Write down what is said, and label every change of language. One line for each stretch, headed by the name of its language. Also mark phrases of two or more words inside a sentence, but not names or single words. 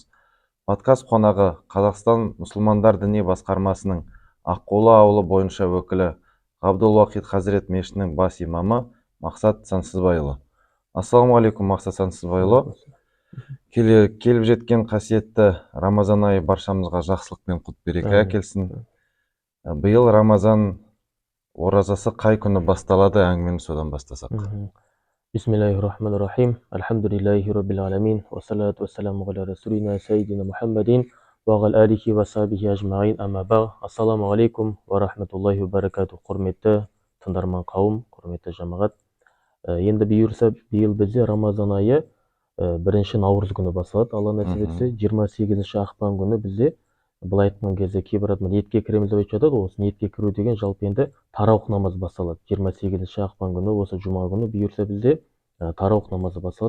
Kazakh: Подкаст қонағы Қазақстан мұсылмандар діни басқармасының Аққулы ауылы бойынша өкілі Ғабдулуахит Хазірет мешітінің бас имамы Мақсат Сансызбайұлы. Ассалаумағалейкум, Мақсат Сансызбайұлы. Келіп жеткен қасиетті Рамазан айы баршамызға жақсылық пен құт береке әкелсін. Биыл Рамазан оразасы қай күні басталады, әңгімені содан бастасақ.
Arabic: بسم الله الرحمن الرحيم. الحمد لله رب العالمين. والصلاة والسلام على رسولنا سيدنا محمد وعلى آله وصحبه أجمعين. أما بعد. السلام عليكم ورحمة الله وبركاته.
Kazakh: Құрметті тыңдарман қауым, құрметті жамағат. Енді бұйырса, биыл бізде Рамазан айы 1 наурыз күні басталады. Алла нәсіп етсе, 28 ақпан күні бізде былай айтқан кезде кейбір адам ниетке кіреміз деп айтып жатады. Осы ниетке кіру деген жалпы енді тараух намаз басталады. 28 ақпан күні, осы жұма күні бұйырса бізде тараух намазы басталады.